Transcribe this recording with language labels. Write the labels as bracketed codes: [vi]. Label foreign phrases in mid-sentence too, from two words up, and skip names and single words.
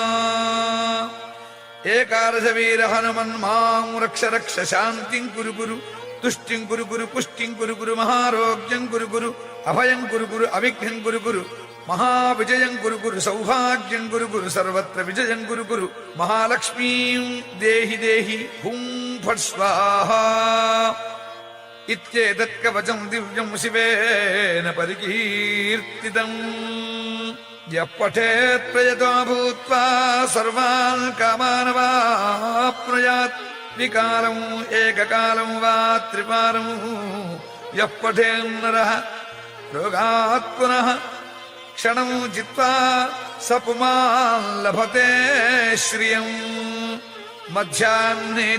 [sa] ఏకాదశ వీర హనుమన్ మాం రక్ష రక్ష శాంతిం కురు కురు తుష్టిం కురు కురు పుష్టిం కురు కురు మహారోగ్యం కురు కురు అభయం కురు కురు అవిఘ్నం కురు కురు మహావిజయం కురు కురు సౌభాగ్యం కురు కురు సర్వత్ర విజయం కురు కురు మహాలక్ష్మీం దేహి దేహి హుం ఫట్ స్వాహ. ఇత్యేతత్ కవచం దివ్యం శివేన పరికీర్తితం. यः पठेत् प्रयतो भूत्वा सर्वान् कामानवाप्नुयात् विकारम् एककालम् वा त्रिपारम् यः पठेन्नरः रोगात् पुनः क्षणम् जित्वा स पुमान् लभते श्रियम् मध्याह्ने